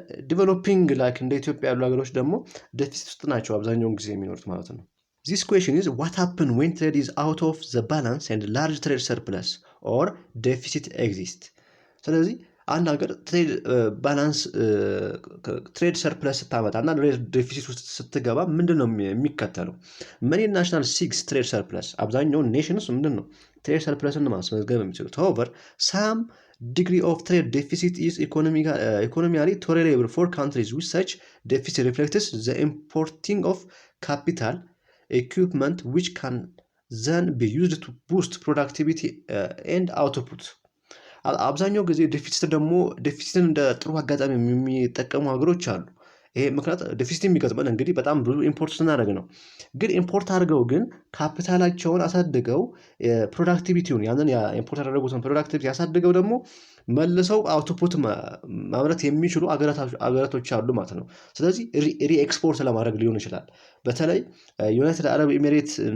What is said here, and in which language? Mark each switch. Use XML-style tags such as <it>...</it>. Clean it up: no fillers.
<am>ዲቨሎፒንግ ላይክ እንደ ኢትዮጵያ ያሉ ሀገሮች ደግሞ ዴፊሲት ውስጥ ናቸው አብዛኛውን ጊዜ የሚኖሩት ማለት ነው።</am> <en>This question is what happens when trade is out of the balance and large trade surplus or deficit exists.</en> <am>ስለዚህ አንድ ሀገር ትሬድ ባላንስ ትሬድ ሰርፕለስ ስታመጣ እና ዴፊሲት ውስጥ ስትገባ ምንድን ነው የሚከተለው? መኒ ናሽናል ሲክስ ትሬድ ሰርፕለስ፣ አብዛኛውን ኔሽንስ ምንድን ነው ትሬድ ሰርፕለስን ማስመዝገብ የሚችሉት።</am> <en>however some degree of trade deficit is economically tolerable for countries with such deficit reflects the importing of capital equipment which can then be used to boost productivity and output.</en> <am>አብዛኛው ጊዜ ዴፊሲትን እንደ ጥሩ አጋጣሚ የሚጠቀሙ ሀገሮች አሉ። ይሄ ምክንያት ዴፊሲት የሚገጥመን እንግዲህ በጣም ብዙ ኢምፖርት ስናደርግ ነው። ግን ኢምፖርት አድርገው ግን ካፒታላቸውን አሳድገው ፕሮዳክቲቪቲውን ያንን ኢምፖርት ያደረጉትን ፕሮዳክቲቪቲ ያሳድገው ደግሞ መልሰው አውትፑት ማምረት የሚችሉ አገራቶች አሉ ማለት ነው። ስለዚህ ሪኤክስፖርት ለማድረግ ሊሆን ይችላል። በተለይ ዩናይትድ አረብ ኤሚሬት</am>